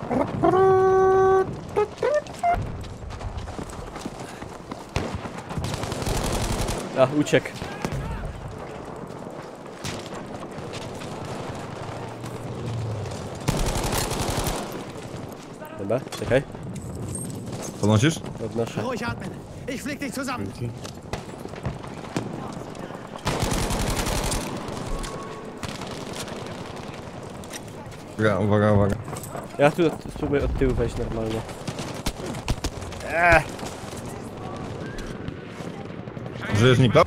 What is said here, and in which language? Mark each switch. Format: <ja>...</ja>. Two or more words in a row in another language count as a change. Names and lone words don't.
<pl>A, uciekł. Dobra, czekaj. Podnosisz? Podnoszę.</pl> <de>Ruhig atmen. Ich flick dich zusammen.</de> <pl>Uwaga, uwaga. Ja tu spróbuję od tyłu wejść normalnie. Żyjesz, Nikla?</pl>